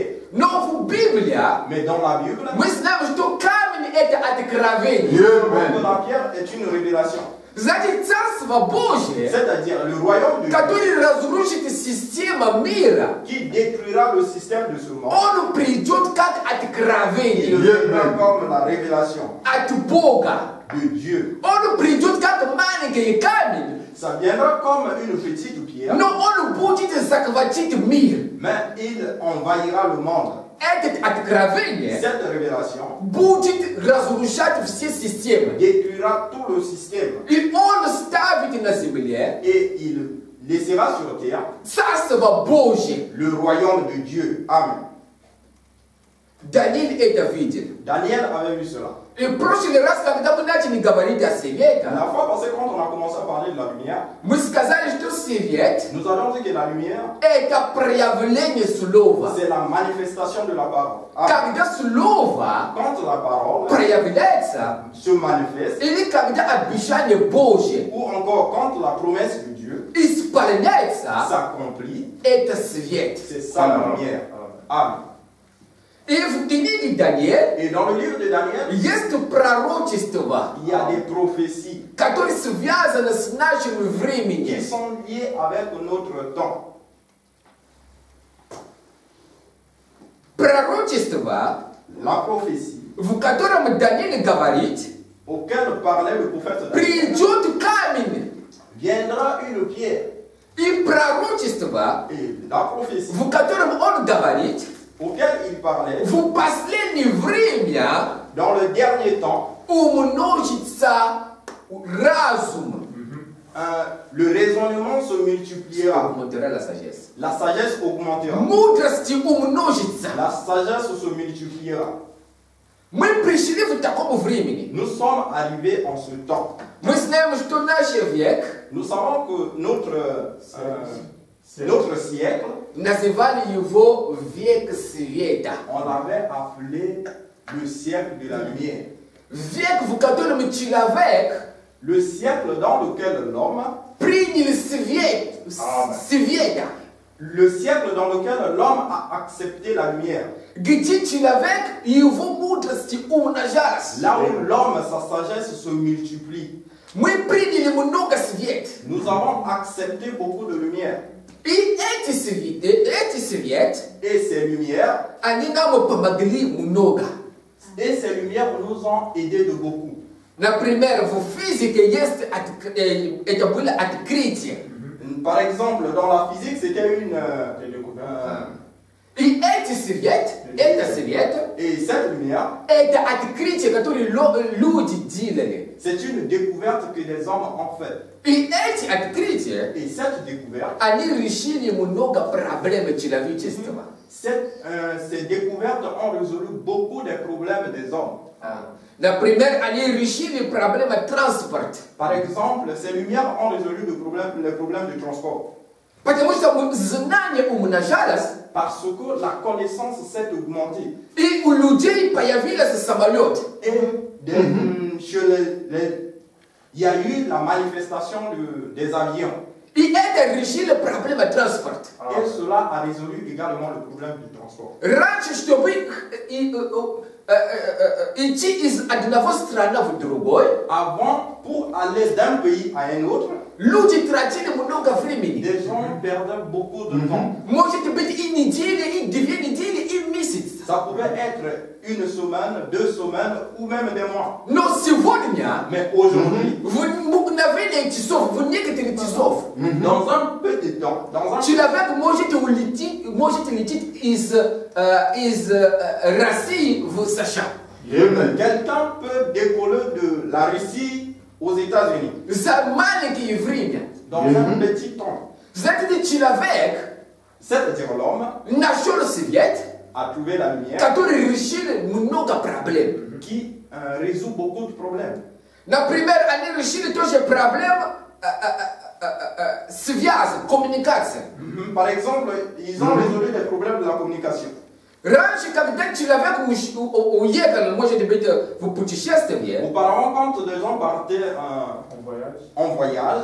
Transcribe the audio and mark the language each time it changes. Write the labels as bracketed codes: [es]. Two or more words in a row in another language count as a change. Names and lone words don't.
[ru] Но в Библии [fr] Mais dans la Bible, [ru] мы знаем, что камень это откровение. [fr] la pierre est une révélation. [ru] Знаете, Царство Божие, [fr] C'est-à-dire le royaume de Dieu [ru] который разрушит систему мира, [fr] qui détruira le système de ce monde. [ru] он придет как [fr] Il [ru] откровение [fr] viendra comme la révélation [ru] от Бога. [fr] de Dieu. [ru] Он придет как маленький камень, [fr] Ça viendra comme une petite pierre, [ru] но он будет захватить мир. [fr] mais il envahira le monde. [ru] Это откровение [fr] Cette révélation [ru] будет разрушать все системы. [fr] détruira tout le système [ru] И он ставит на земле [fr] et il laissera sur terre [ru] Царство Божие. [fr] le royaume de Dieu. Amen. [ru] Даниил это видел. [fr] Daniel avait vu cela. [ru] И в прошлый раз, когда мы начали говорить о свете, [fr] La fois passée, quand on a commencé à parler de la lumière, [ru] мы сказали, что свет [fr] nous avions dit que la lumière, [ru] это проявление слова. [fr] c'est la manifestation de la parole. Amen. [ru] Когда слово [fr] Quand la parole [ru] проявляется, [fr] se manifeste, [ru] или когда обещание Божье [fr] ou encore quand la promesse de Dieu [ru] исполняется, [fr] s'accomplit, [ru] это свет. [fr] c'est ça la lumière. Amen. [ru] И в книге Даниил [fr] Et dans le livre de Daniel, [ru] есть пророчество, [fr] il y a des prophéties [ru] которое связано с нашим [fr] qui [ru] временем. [fr] sont liées avec notre temps. [ru] Пророчество, [fr] La prophétie [ru] в котором Даниил говорит, [fr] auquel parlait le prophète Daniel, [ru] придет камень. [fr] viendra une pierre. [ru] И пророчество, [fr] Et la prophétie [ru] в котором он говорит, [fr] auquel il parlait, [ru] в последнее время [fr] dans le dernier temps, [ru] умножится разум. [fr] le raisonnement se multipliera, Augmentera la sagesse. la sagesse augmentera, [ru] Мудрость умножится. [fr] la sagesse se multipliera. [ru] Мы пришли в таком времени. [fr] Nous sommes arrivés en ce temps. [ru] Мы знаем, что наш век [fr] Nous savons que notre siècle, [ru] называли его век света. [fr] on l'avait appelé le siècle de la lumière. [ru] Век, в котором человек [fr] Le siècle dans lequel l'homme, [ru] принял свет, света. [fr] le siècle dans lequel l'homme a accepté la lumière. [ru] Где человек, его мудрость умножалась. [fr] Là où l'homme, sa sagesse se multiplie. [ru] Мы приняли много света. [fr] Nous avons accepté beaucoup de lumière. [ru] И эти свет, [fr] Et ces lumières, [ru] они нам помогли много. [fr] et ces lumières nous ont aidés de beaucoup. [ru] Например, в физике есть это было открытие. [fr] Par exemple, dans la physique, c'était une [ru] И эти свет, это свет, [fr] et cette lumière, [ru] это открытие, которое люди делали. [fr] c'est une découverte que des hommes ont faite. [ru] И эти открытия, [fr] Et cette découverte, [ru] они решили много проблем человечества. [fr] ces découvertes ont résolu beaucoup des problèmes des hommes. [ru] Например, они решили проблему транспорта. [fr] Par exemple, ces lumières ont résolu les problèmes de transport. [ru] Потому что знание умножалось, [fr] parce que la connaissance s'est augmentée. [ru] и у людей появился самолет. [fr] Et il y a eu la manifestation des avions. [ru] И это решило проблему транспорта. [fr] Et cela a résolu également le problème du transport. [ru] Раньше, чтобы идти из одного страны в другой, [fr] Avant, pour aller d'un pays à un autre, [ru] люди тратили много времени. [fr] les gens perdaient beaucoup de temps. [ru] Может быть и неделя, и 2 недели, и месяц. [fr] Ça pouvait être une semaine, 2 semaines ou même des mois. [ru] Но сегодня, [fr] Mais aujourd'hui, [ru] в мгновение часов, в некоторых часов, [fr] dans un peu de temps, [ru] человек может лететь из России в США. [fr] quelqu'un peut décoller de la Russie aux États-Unis [ru] За маленькое время. [fr] dans un petit temps. [ru] Знаете, человек [fr] C'est-à-dire l'homme [ru] нашел свет, [fr] a trouvé la lumière [ru] который решил много проблем. [fr] qui résout beaucoup de problèmes. [ru] Например, они решили тоже проблему связи, коммуникации. [fr] Par exemple, ils ont résolu les problèmes de la communication. [ru] Раньше, когда человек уехал, может быть, в путешествие, [fr] Auparavant, quand des gens partaient en voyage,